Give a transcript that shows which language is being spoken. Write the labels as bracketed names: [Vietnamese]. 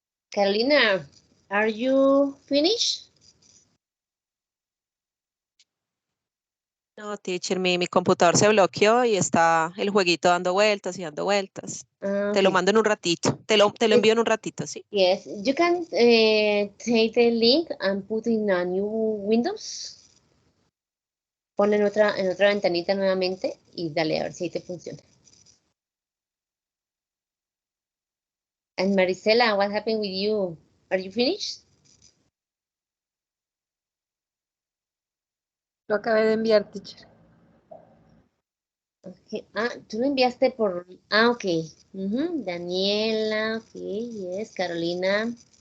[English] Carolina, are you finished? [Spanish] No, teacher, mi computador se bloqueó y está el jueguito dando vueltas y dando vueltas. Te lo [English] Okay. [Spanish] mando en un ratito. Te lo envío en un ratito, ¿sí? [English] Yes, you can take the link and put in a new Windows. [Spanish] Ponlo en otra ventanita nuevamente y dale a ver si te funciona. [English] And Marisela, what happened with you? Are you finished? [Spanish] Lo acabé de enviar, teacher. Okay. Ah, tú lo enviaste por... Ah, ok. Daniela, ok, yes, Carolina.